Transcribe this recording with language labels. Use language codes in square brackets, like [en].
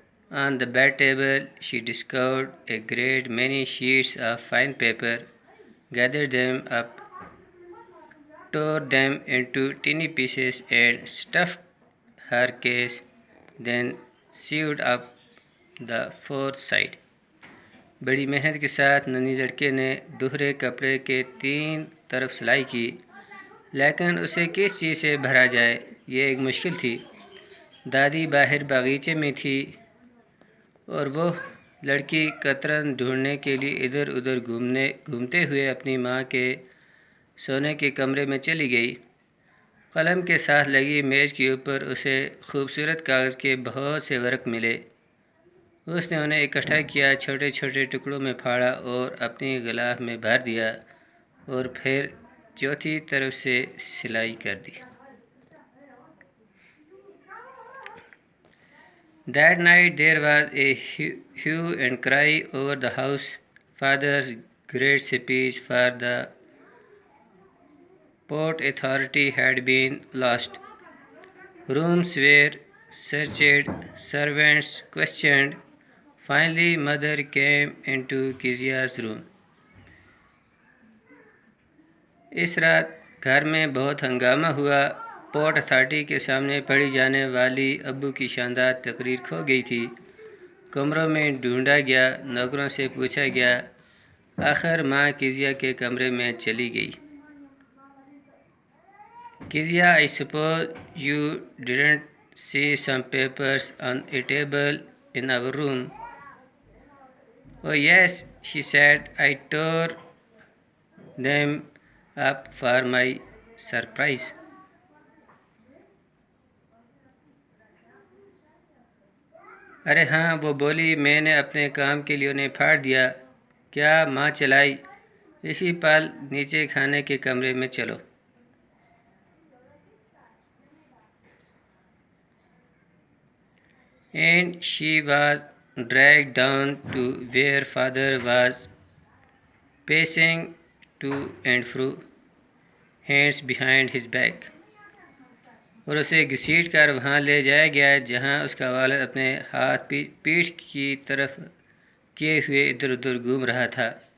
[en] On the bed table, she discovered a great many sheets of fine paper, gathered them up, tore them into tiny pieces and stuffed her case, then sewed up the fourth side. [hi] बड़ी मेहनत के साथ नन्ही लड़के ने दोहरे कपड़े के 3 तरफ सिलाई की, लेकिन उसे किस चीज़ से भरा जाए ये एक मुश्किल थी। दादी बाहर बागीचे में थी और वो लड़की कतरन ढूंढने के लिए इधर उधर घूमते हुए अपनी माँ के सोने के कमरे में चली गई। कलम के साथ लगी मेज़ के ऊपर उसे खूबसूरत कागज़ के बहुत से वर्क मिले। उसने उन्हें इकट्ठा किया, छोटे छोटे टुकड़ों में फाड़ा और अपनी गिलाफ में भर दिया और फिर चौथी तरफ से सिलाई कर दी। [en] That night there was a hue and cry over the house. Father's great speech for the Port Authority had been lost. Rooms were searched, servants questioned. Finally, mother came into Kizia's room. [hi] इस रात घर में बहुत हंगामा हुआ। Port authority के सामने पढ़ी जाने वाली अब्बू की शानदार तकरीर खो गई थी। कमरों में ढूंढा गया, नौकरों से पूछा गया, आखिर माँ किजिया के कमरे में चली गई। [en] Kizia, I suppose you didn't see some papers on a table in our room? Oh yes, she said. I tore them up for my surprise. [hi] अरे हाँ, वो बोली, मैंने अपने काम के लिए उन्हें फाड़ दिया। क्या माँ चलाई? इसी पल नीचे खाने के कमरे में चलो। [en] And she was dragged down to where father was pacing to and fro, hands behind his back. [hi] और उसे घसीट कर वहाँ ले जाया गया जहाँ उसका वालिद अपने हाथ पीठ की तरफ किए हुए इधर उधर घूम रहा था।